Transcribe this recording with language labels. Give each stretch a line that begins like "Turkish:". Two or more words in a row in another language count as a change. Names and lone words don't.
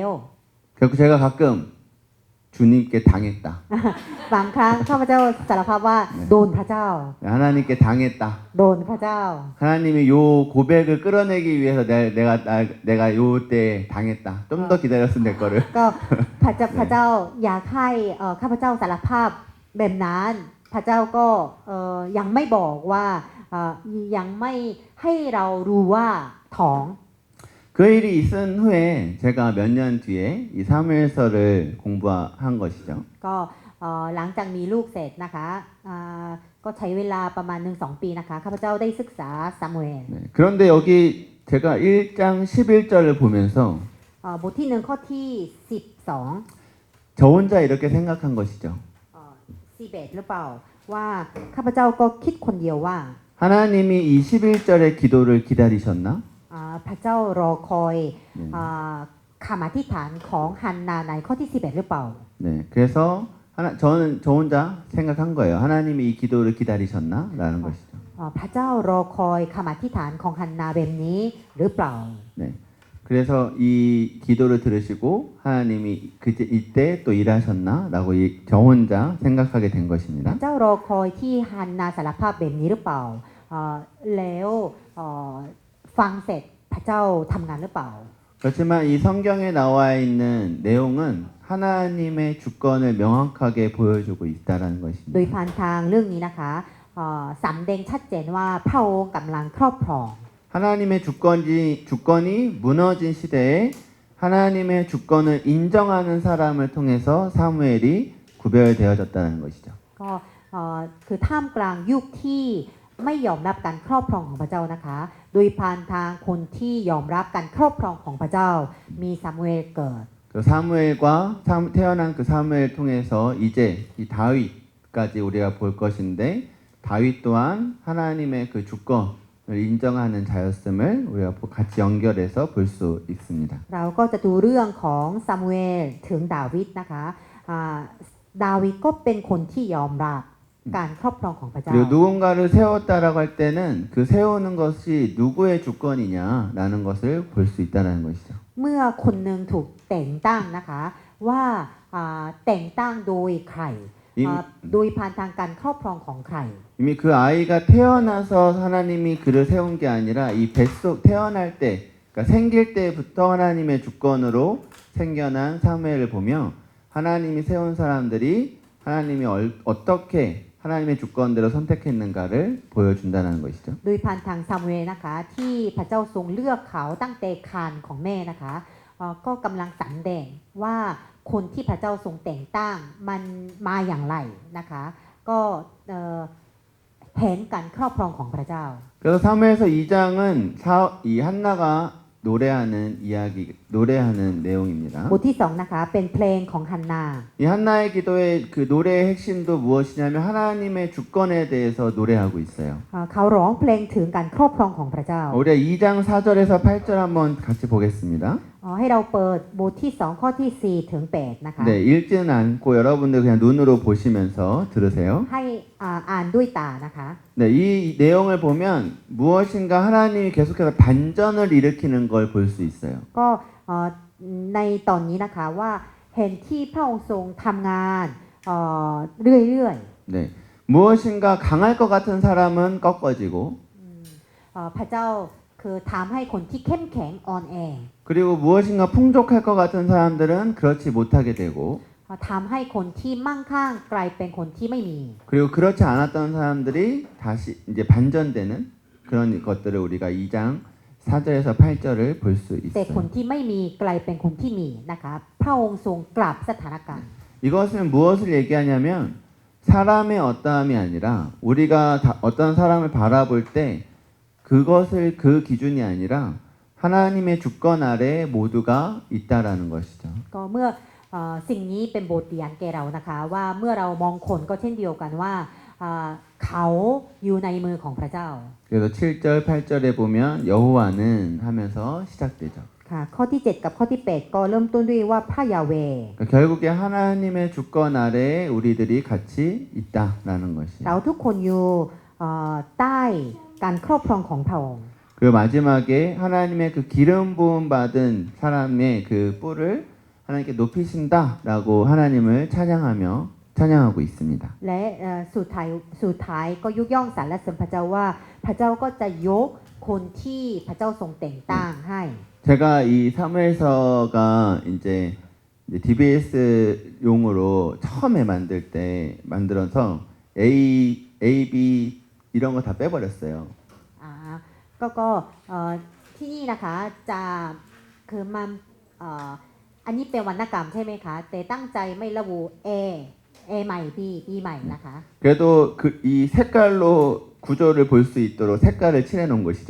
Korean: 그래서 제가 가끔 주님께 당했다.
Thai: บางครั้งข้าพเจ้าสารภาพว่าโดนพระเจ้า
Korean: 하나님께 당했다.
Thai: โดนพระเจ้า
Korean: 하나님이 요 고백을 끌어내기 위해서 내가 요때 당했다. 좀 더 기다렸으면 될 거를.
Thai: ก็พระเจ้าอยากให้ข้าพเจ้าสารภาพแบบนั้นพระเจ้าก็ยังไม่บอกว่ายังไม่ให้เรารู้ว่าท้อง
Korean: 그 일이 있은 후에 제가 몇 년 뒤에 이 사무엘서를 공부한 것이죠.
Thai: ก็หลังจากมีลูกเสร็จนะคะก็ใช้เวลาประมาณ 1-2 ปีนะคะข้าพเจ้าได้ศึกษาซามูเอล
Korean: 네, 그런데 여기 제가 1장 11절을 보면서
Thai: บทที่1ข้อที่12
Korean: 저 혼자 이렇게 생각한 것이죠.
Thai: 11 หรือเปล่าว่าข้าพเจ้าก็คิดคนเดียวว่า
Korean: 하나님이 이 11절의 기도를 기다리셨나?
Thai: พระเจ้ารอคอยคำอธิษฐานของฮันนาในข้อที่11หรือเปล่า
Korean: 네, 그래서 저는 저 혼자 생각한 거예요. 하나님이 이 기도를 기다리셨나라는 것이죠.
Thai: พระเจ้ารอคอยคำอธิษฐานของฮันนาแบบนี้หรือเปล่า
Korean: 네, 그래서 이 기도를 들으시고 하나님이 이때 또 일하셨나라고 저 혼자 생각하게 된
Thai: พ
Korean: 것입니다.
Thai: ระเจ้ารอคอยที่ฮันนาสารภาพแบบนี้หรือเปล่าแล้วฟังเสร็จพระเจ้าทำงานหรือเปล่า
Korean: 그렇지만 이 성경에 나와 있는 내용은 하나님의 주권을 명확하게 보여주고 있다라는
Thai: โดย
Korean: 것입니다.
Thai: ผ่านทางเรื่องนี้นะคะสำแดงชัดเจนว่าพระองค์กำลังครอบครอง
Korean: 하나님의 주권이 무너진 시대에 하나님의 주권을 인정하는 사람을 통해서 사무엘이 구별되어졌다는 것이죠.
Thai: ก็คือท่ามกลางยุคที่ไม่ยอมรับการครอบครองของพระเจ้านะคะ โดยผ่านทางคนที่ยอมรับการครอบครองของพระเจ้ามีซามูเอลเกิด
Korean: 그 사무엘과 태어난 그 사무엘 통해서 이제 이 다윗까지 우리가 볼 것인데 다윗 또한 하나님의 그 주권을 인정하는 자였음을 우리가 같이 연결해서 볼 수 있습니다.
Thai: เราก็จะดูเรื่องของซามูเอลถึงดาวิดนะคะดาวิดก็เป็นคนที่ยอมรับการครอบครองของพระเจ้า
Korean: 그리고 누군가를 세웠다라고 할 때는 그 세우는 것이 누구의 주권이냐라는 것을 볼 수 있다는 것이죠.
Thai: เมื่อคนหนึ่งถูกแต่งตั้งนะคะว่าแต่งตั้งโดยใครโดยผ่านทางการครอบครองของใคร
Korean: 이미 그 아이가 태어나서 하나님이 그를 세운 게 아니라 이 뱃속 태어날 때, 그러니까 생길 때부터 하나님의 주권으로 생겨난 사무엘을 보며 하나님이 세운 사람들이 하나님이 어떻게 하나님의 주권대로 선택했는가를 보여준다는 것이죠.
Thai: โดยผ่านทางซามูเอลนะคะที่พระเจ้าทรงเลือกเขาตั้งแต่ครรภ์ของแม่นะคะก็กำลังสำแดงว่าคนที่พระเจ้าทรงแต่งตั้งมันมาอย่างไรนะคะก็เห็นการครอบครองของพระเจ้า
Korean: 그래서 사무엘서 2장은 이 한나가 노래하는 내용입니다.
Thai: บทที่2นะคะเป็นเพลงของฮันนา
Korean: 이 한나의 기도의 그 노래의 핵심도 무엇이냐면 하나님의 주권에 대해서 노래하고 있어요.
Thai: เขาร้องเพลงถึงการครอบครองของพระเจ้า
Korean: 우리가 2장 4절에서 8절 한번 같이 보겠습니다.
Thai: ให้เราเปิดบทที่2ข้อที่4ถึง8นะคะ
Korean: 네, 읽지는 않고 여러분들 그냥 눈으로 보시면서 들으세요.
Thai: ให้อ่านด้วยตานะคะ
Korean: 네, 이 내용을 보면 무엇인가 하나님이 계속해서 반전을 일으키는 걸 볼 수 있어요.
Thai: ก็ในตอนนี้นะคะว่าเห็นที่พระองค์ทรงทำงานเรื่อย
Korean: 네, 무엇인가 강할 것 같은 사람은 꺾어지고
Thai: ๆพระเจ้าคือทำให้คนที่เข้มแข็งอ่อนแอ
Korean: 그리고 무엇인가 풍족할 것 같은 사람들은 그렇지 못하게 되고
Thai: ทำให้คนที่มั่งคั่งกลายเป็นคนที่ไม่มี
Korean: 그리고 그렇지 않았던 사람들이 다시 이제 반전되는 그런 것들을 우리가 2장 4절에서 8절을 볼 수
Thai: แต่คน
Korean: 있어요.
Thai: ที่ไม่มีกลายเป็นคนที่มีนะคะพระองค์ทรงกลับสถานการณ์
Korean: 이것은 무엇을 얘기하냐면 사람의 어떠함이 아니라 우리가 어떤 사람을 바라볼 때 그것을 그 기준이 아니라 하나님의 주권 아래에 모두가 있다라는 것이죠.
Thai: ก็เมื่อสิ่งนี้เป็นบทเรียนแก่เรานะคะว่าเมื่อเรามองคนก็เช่นเดียวกันว่าเขาอยู่ในมือของพระเจ้า
Korean: 그래서 7절, 8절에 보면 여호와는 하면서 시작되죠.
Thai: ค่ะข้อที่ 7 กับข้อที่ 8 ก็เริ่มต้นด้วยว่าพระยาเวห์
Korean: 그러니까 결국에 하나님의 주권 아래에 우리들이 같이 있다라는 것이.
Thai: เราทุกคนอยู่ใต้การครอบครองของพระองค์
Korean: 그리고 마지막에 하나님의 그 기름 부음 받은 사람의 그 뿔을 하나님께 높이신다라고 하나님을 찬양하고 있습니다.
Thai: และสุดท้ายก็ยกย่องสรรเสริญพระเจ้าว่าพระเจ้าก็จะยกคนที่พระเจ้าทรงแต่งตั้งให้
Korean: 제가 이 사무엘서가 이제 DBS용으로 처음에 만들어서 A, B 이런 거 다 빼버렸어요.
Thai: ก็ที่นี่นะคะจะคือมันอันนี้เป็นวรรณกรรมใช่ไหมคะแต่ตั้งใจไม่ระบุ A ใหม่ B ใหม่นะคะ
Korean: 그래도 이 색깔로 구조를 볼 수 있도록 색깔을 칠해놓은 것이죠.